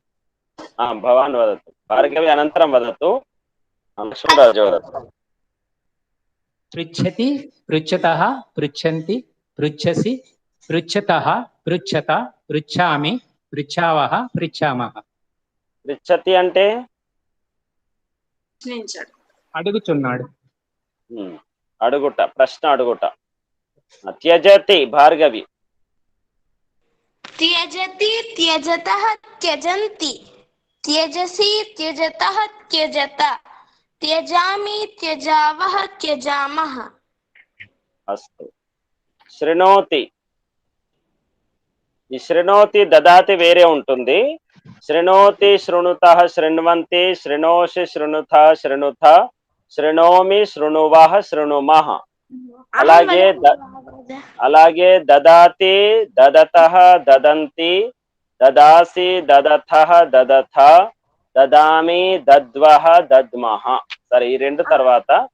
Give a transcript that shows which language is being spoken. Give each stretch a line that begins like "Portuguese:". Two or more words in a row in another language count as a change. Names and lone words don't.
Sanskrit: भवान् वदतु भार्गवी अनन्तरं वदतु लक्ष्मणराजु वदतु पृच्छति पृच्छतः पृच्छन्ति पृच्छसि पृच्छतः पृच्छत पृच्छामि पृच्छावः पृच्छामः
Telugu: पृच्छति అంటే అడుగుచున్నాడు అడుగుట ప్రశ్న అడుగుట త్యజతి భార్గవి
Sanskrit: त्यजति त्यजतः त्यजन्ति त्यजसि त्यजतः त्यजत त्यजामि त्यजावः त्यजामः अस्तु శృణోతి ఈ శృణోతి దదాతి
Telugu: వేరే ఉంటుంది
Sanskrit: శృణోతి శృణుతః శృణ్వంతి శృణోషి శృణుత శృణుత శృణోమి శృణువః శృణుమః అలాగే దదాతి దదతః దదంతి దదాసి దదథః దదథ దదామి దద్వః దద్మః
Telugu: సరే ఈ రెండు తర్వాత